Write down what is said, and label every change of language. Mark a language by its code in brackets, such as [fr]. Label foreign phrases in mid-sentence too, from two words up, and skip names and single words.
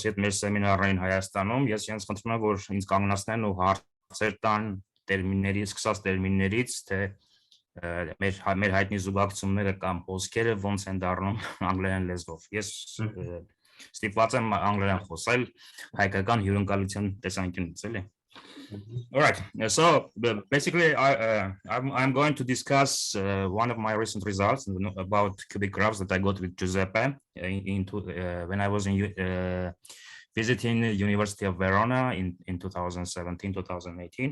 [hy] հետ մեր սեմինարներին Հայաստանում, ես իրենց խնդրում եմ, որ ինձ կանգնացնեն ու հարցեր տան սկսած տերմիններից, թե մեր հայտնի զուգակցումները կամ հոսքերը ոնց են դառնում անգլերեն լեզվով։ Ես ստիպված եմ անգլերեն խոսել հայկական հյուրընկալության տեսանկյունից, էլի։ [en] All right, so basically I'm going to discuss one of my recent results about cubic graphs that I got with Giuseppe when I was visiting the University of Verona in 2017-2018.